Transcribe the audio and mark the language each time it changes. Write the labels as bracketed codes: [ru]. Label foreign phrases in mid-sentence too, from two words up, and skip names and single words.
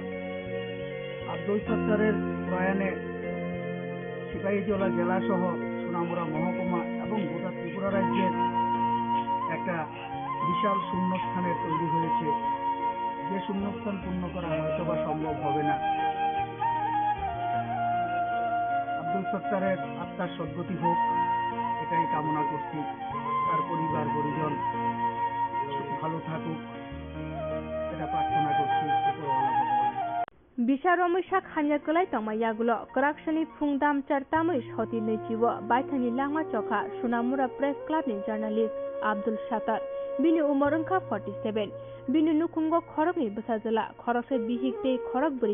[bn] আব্দুল সত্তারের প্রয়াণে সিপাহীজলা জেলা সহ সোনামুড়া মহকুমা এবং গোটা ত্রিপুরা রাজ্যের একটা বিশাল শূন্যস্থানের তৈরি হয়েছে, যে শূন্যস্থান পূর্ণ করা হয়তো বা সম্ভব হবে না। আব্দুল সত্তারের আত্মার সদ্গতি হোক এটাই কামনা করছি। তার পরিবার পরিজন ভালো থাকুক এটা প্রার্থনা করছি উপরওয়ালা ভগবান। [trp] Bisharomisa khanyakolai tongmayagulo koraksani phungdam chartamui hoti neichiwo baithani langma chokha Sonamura Press Club ni journalist Abdul Satar bini umar wngkha 47 bini nukhungo khorokni bwsajala khoroksa bihik tei khorok bwri